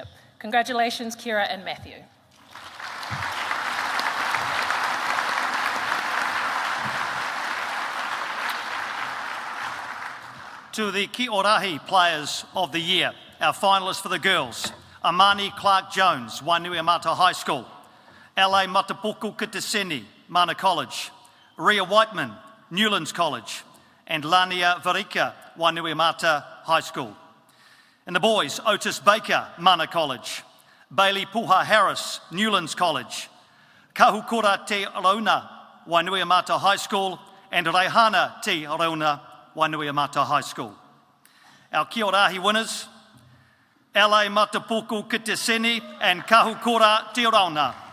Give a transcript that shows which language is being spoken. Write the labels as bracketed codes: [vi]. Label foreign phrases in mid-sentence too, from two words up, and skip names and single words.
[en] Congratulations, Kira and Matthew. To the Ki'orahi Players of the Year, our finalists for the girls, Amani Clark-Jones, Wainuiamata High School, LA Matapuku Kitaseni, Mana College, Ria Whiteman, Newlands College, and Lania Varika, Wainuiamata High School. In the boys, Otis Baker, Mana College, Bailey Puha Harris, Newlands College, Kahukura Te Rauna, Wainuiamata High School, and Reihana Te Rauna, Wainuiamata High School. Our Ki'orahi winners, LA Matapuku ki te seni and Kahukura te Rauna.